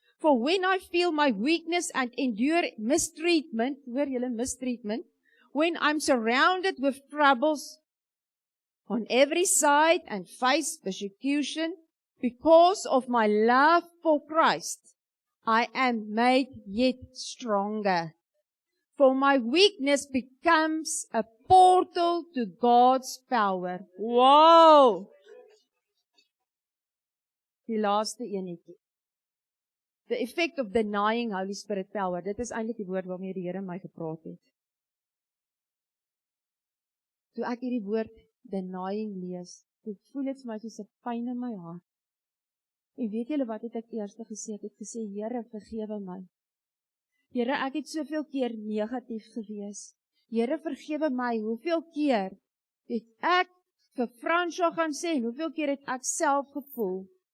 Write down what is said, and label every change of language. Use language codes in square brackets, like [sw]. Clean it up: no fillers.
[en] For when I feel my weakness and endure mistreatment, [af] hoor julle [en] mistreatment, when I'm surrounded with troubles on every side and face persecution, because of my love for Christ, I am made yet stronger. For my weakness becomes a portal to God's power. Wow! [af] Die laaste enetjie. [en] The effect of denying Holy Spirit power. [af] Dit is eintlik die woord waarmee die Here my gepraat het. Toe ek hierdie woord denying lees, toe voel dit vir my soos 'n pyn in my hart. En weet julle wat het ek eers gesê? Ek het gesê, Here, vergewe my. Here, ek het soveel keer negatief gewees. Here, vergewe my. Hoeveel keer het ek vir Fransjo gaan sê, en hoeveel keer het ek self gevoel?